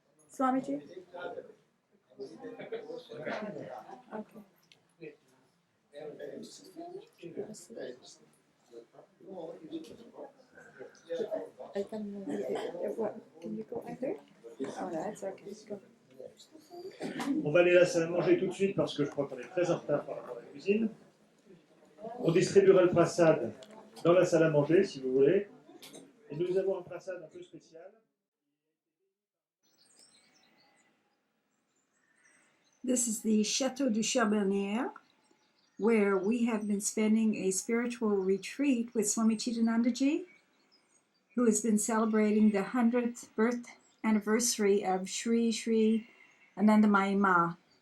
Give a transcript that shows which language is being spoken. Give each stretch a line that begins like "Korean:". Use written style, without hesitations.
English: Swamiji? Okay. I can, what, can you go under? Oh, no, that's okay. Go.
French: On va aller à la salle à manger tout de suite parce que je crois qu'on est très en retard par rapport à la cuisine. On distribuera le prasad dans la salle à manger si vous voulez. Et nous avons un prasad un peu spécial.
English: This is the Château du Charbonnières, where we have been spending a spiritual retreat with Swami Chidananda ji, who has been celebrating the 100th birth anniversary of Sri Sri Ananda Moyi Ma.